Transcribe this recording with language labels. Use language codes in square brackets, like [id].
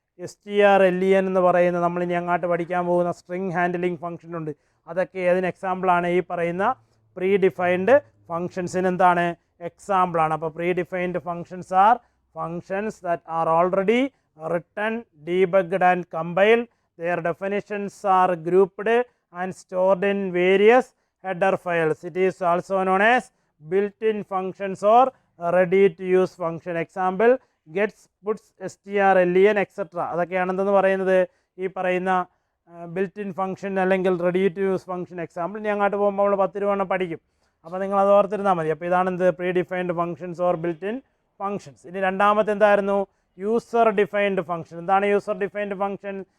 [ml] strlen എന്ന് പറയുന്ന നമ്മളിനി അങ്ങോട്ട് പഠിക്കാൻ പോകുന്ന സ്ട്രിങ് ഹാൻഡിലിംഗ് ഫംഗ്ഷൻ ഉണ്ട്. അതൊക്കെ ഏതിന് എക്സാമ്പിളാണ്, ഈ പറയുന്ന പ്രീ ഡിഫൈൻഡ് ഫംഗ്ഷൻസിന് എന്താണ്, എക്സാമ്പിളാണ്. [en] അപ്പോൾ predefined functions are functions that are already written, debugged and compiled. Their definitions are grouped and stored in various header files. It is also known as built-in functions or ready-to-use function. Example, gets, puts, strlen, etc. [ml] അതൊക്കെയാണ് എന്തെന്ന് പറയുന്നത്, ഈ പറയുന്ന built in function അല്ലെങ്കിൽ ready to use function. Example ഇനി അങ്ങോട്ട് പോകുമ്പോൾ നമ്മൾ 10 രൂപ പഠിക്കും. അപ്പോൾ നിങ്ങൾ അത് ഓർത്തിരുന്നാൽ മതി. അപ്പോൾ ഇതാണ് എന്ത്, pre defined functions or built in functions. ഇനി രണ്ടാമത്തെ എന്തായിരുന്നു, യൂസർ ഡിഫൈൻഡ് ഫംഗ്ഷൻ. എന്താണ് യൂസർ ഡിഫൈൻഡ് ഫംഗ്ഷൻ?